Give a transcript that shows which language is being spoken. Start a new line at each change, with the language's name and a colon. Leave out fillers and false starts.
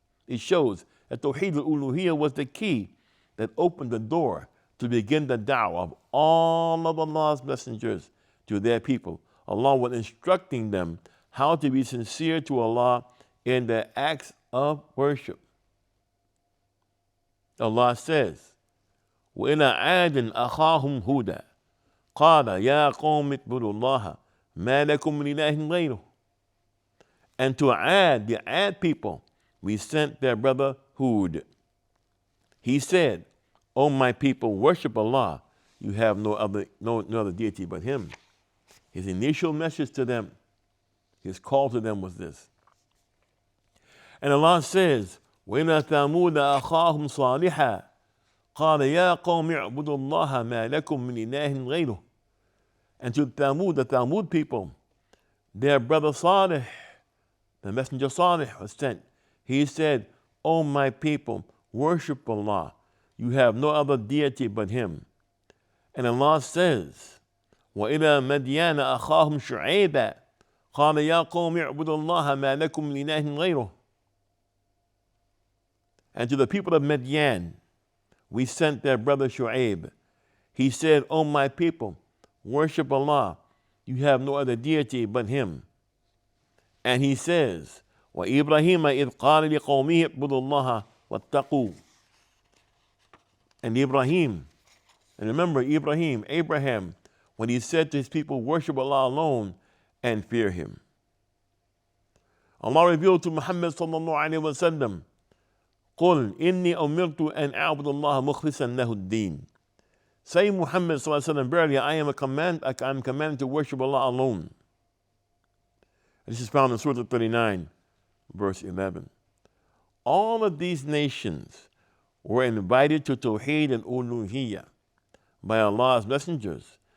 English: It shows that Tawheed al-Uluhiyyah was the key that opened the door to begin the da'wah of all of Allah's messengers to their people. Allah was instructing them how to be sincere to Allah in their acts of worship. Allah says,
Arabic: وَإِلَىٰ عَادٍ أَخَاهُمْ هُودًا قَالَ يَا قَوْمِ اعْبُدُوا اللَّهَ مَا لَكُم مِّنْ إِلَٰهٍ غَيْرُهُ.
English: And to Ad, the Ad people, we sent their brother Hud. He said, O my people, worship Allah. You have no other deity but Him. His initial message to them, His call to them was this. And Allah says,
Arabic: وَإِلَىٰ ثَمُودَ أَخَاهُمْ صَالِحًا قَالَ يَا قَوْمِ اعْبُدُوا اللَّهَ مَا لَكُم مِّنْ إِلَٰهٍ غَيْرُهُ.
English: And to Thamud, the Thamud people, their brother Salih, the messenger Salih was sent. He said, O my people, worship Allah. You have no other deity but Him. And Allah says,
Arabic: وَإِلَىٰ مَدْيَانَ أَخَاهُمْ شُعَيْبًا قَالَ يَا قَوْمِ اعْبُدُوا اللَّهَ مَا لَكُم مِّنْ إِلَٰهٍ غَيْرُهُ.
English: And to the people of Midian, we sent their brother Shu'aib. He said, O my people, worship Allah. You have no other deity but Him. And he says,
Arabic: وَإِبْرَاهِيمَ إِذْ قَالَ لِقَوْمِهِ اعْبُدُوا اللَّهَ وَاتَّقُوهُ.
English: And Ibrahim, and remember Abraham, when he said to his people, worship Allah alone and fear Him. Allah revealed to Muhammad
Arabic: sallallahu alayhi wa sallam, قُلْ إِنِّي أُمِرْتُ أَنْ أَعْبُدَ اللَّهَ مُخْلِصًا لَهُ الدِّينَ.
English: Say, Muhammad sallallahu alayhi wa sallam, verily I am commanded to worship Allah alone. This is found in Surah 39, verse 11. All of these nations were invited to Tawheed and Uluhiyyah by Allah's messengers.